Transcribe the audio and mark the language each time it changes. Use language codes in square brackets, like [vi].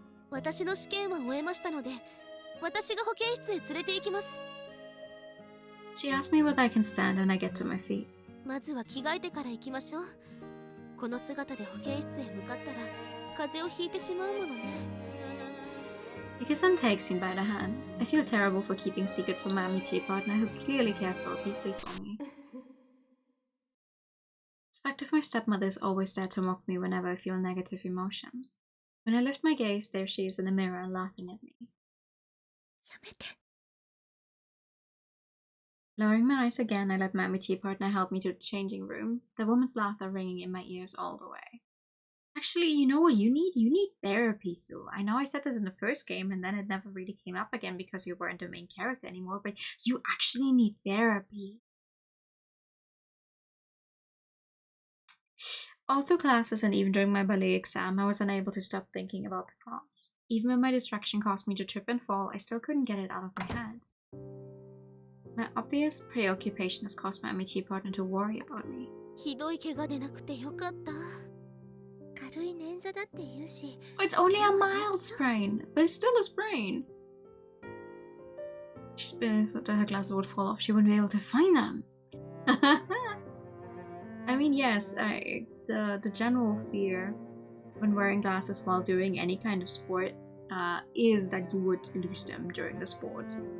[ja] 私の試験は終えましたので、私が保健室へ連れて行きます。 [en] She asks me whether I can stand and I get to my feet. [ja] まずは着替えてから行きましょう。この姿で保健室へ向かったら風邪をひいてしまうものね。 [en] Nika-san takes me by the hand. I feel terrible for keeping secrets from my tea partner who clearly cares so deeply for me. The aspect of my stepmother is always there to mock me whenever I feel negative emotions. When I lift my gaze, there she is in the mirror laughing at me. [ja] やめて。 [en] Lowering my eyes again, I let my tea partner help me to the changing room, the woman's laughter ringing in my ears all the way. Actually, you know what you need? You need therapy, Sue. I know I said this in the first game and then it never really came up again because you weren't the main character anymore, but you actually need therapy. All through classes and even during my ballet exam, I was unable to stop thinking about the class. Even when my distraction caused me to trip and fall, I still couldn't get it out of my head. My obvious preoccupation has caused my tea partner to worry about me. [ja] ひどい怪我でなくてよかった。軽い捻挫だって言うし。 [en] It's only a mild sprain, but it's still a sprain. She thought that her glasses would fall off. She wouldn't be able to find them. I mean, yes, the general fear when wearing glasses while doing any kind of sport is that you would lose them during the sport.